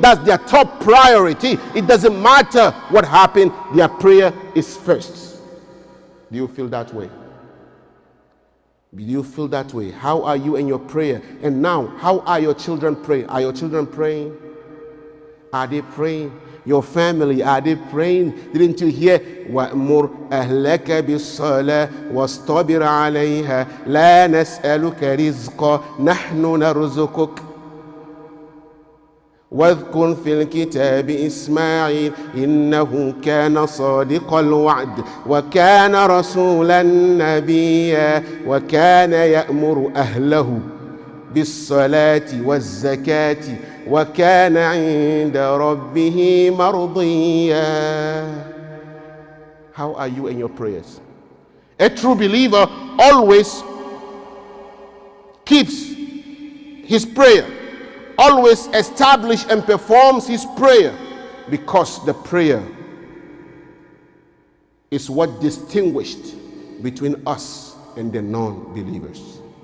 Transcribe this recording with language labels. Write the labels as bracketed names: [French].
[English] That's their top priority. It doesn't matter what happened, their prayer is first. Do you feel that way? Do you feel that way? How are you in your prayer? And now, how are your children praying? Are your children praying? Are they praying? Your family, are they praying? Didn't you hear? [Arabic] وَأْمُرْ أَهْلَكَ بِالصَّلَاةِ وَاسْطَبِرْ عَلَيْهَا لَا نَسْأَلُكَ رِزْقًا نَحْنُ نَرْزُقُكَ واذكر في الكتاب إسماعيل إنه كان صادق الوعد وكان رسولا نبيا وكان يأمر أهله بالصلاة والزكاة وكان عند ربه مرضيا. [English] How are you in your prayers? A true believer always keeps his prayer, always establish and performs his prayer, because the prayer is what distinguished between us and the non-believers.